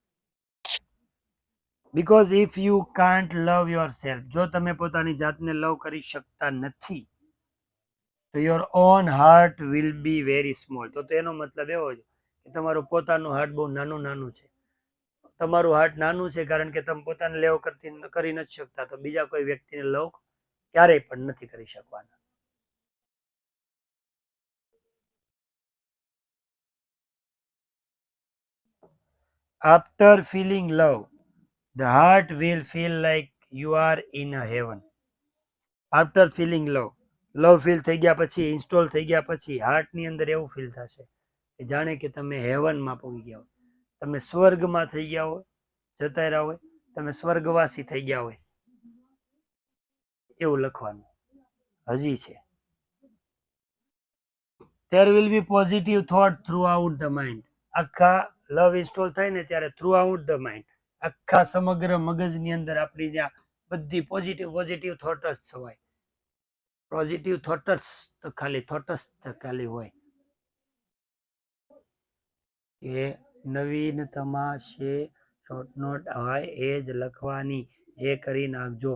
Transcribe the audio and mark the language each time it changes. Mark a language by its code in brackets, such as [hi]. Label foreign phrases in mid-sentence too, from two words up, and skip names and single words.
[en] because if you can't love yourself, [gu] જો તમે પોતાની જાતને લવ કરી શકતા નથી તો [en] your own heart will be very small. [gu] તો એનો મતલબ એવો છે કે તમારું પોતાનું હાર્ટ બહુ નાનું છે. તમારું હાર્ટ નાનું છે કારણ કે તમે પોતાને લવ કરી નથી શકતા, તો બીજા કોઈ વ્યક્તિને લવ ક્યારેય પણ નથી કરી શકવાના. [en] After feeling love, the heart will feel like you are in a heaven. After feeling love [gu] ફીલ થઈ ગયા પછી, ઇન્સ્ટોલ થઈ ગયા પછી હાર્ટની અંદર એવું ફીલ થશે કે જાણે કે તમે હેવનમાં પહોંચી ગયા હોય, તમે સ્વર્ગમાં થઈ ગયા હોય, જતા રહ્યા હોય, તમે સ્વર્ગવાસી થઈ ગયા હોય એવું લખવાનું. હજી છે, [en] there will be positive thought throughout the mind. [gu] આખા લવ ઇન્સ્ટોલ થાય ને ત્યારે [en] throughout the mind, [gu] આખા સમગ્ર મગજની અંદર આપણી જ્યાં બધી [en] positive thoughts [gu] હોય. [en] positive thoughts [gu] તો ખાલી હોય કે નવીનતમા છે [en] short note [gu] હોય એ જ લખવાની, એ કરી નાખજો.